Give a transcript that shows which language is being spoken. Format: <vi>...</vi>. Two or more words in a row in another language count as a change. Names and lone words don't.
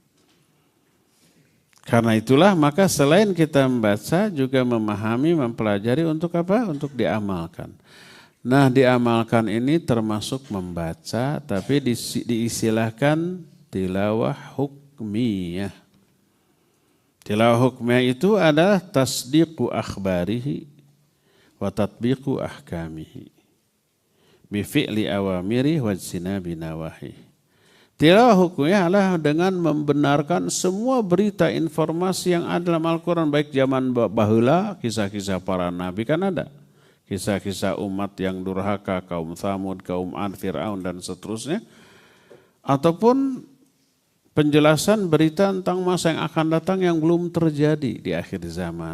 <id>Karena itulah maka selain kita membaca juga memahami, mempelajari untuk apa? Untuk diamalkan. Nah diamalkan ini termasuk membaca tapi diistilahkan</id> <ar>تلاوة حكمية. تلاوة حكمية</ar> <id>itu adalah</id> <ar>تصديق أخباره وتطبيق أحكامه. بفعل الأوامر واجتناب النواهي.</ar> <id>Tilawah hukumnya adalah dengan membenarkan semua berita informasi yang ada dalam Al-Quran. Baik zaman bahula, kisah-kisah para nabi kan ada. Kisah-kisah umat yang durhaka, kaum Thamud, kaum Ad, Fir'aun dan seterusnya. Ataupun penjelasan berita tentang masa yang akan datang yang belum terjadi di akhir zaman.</id>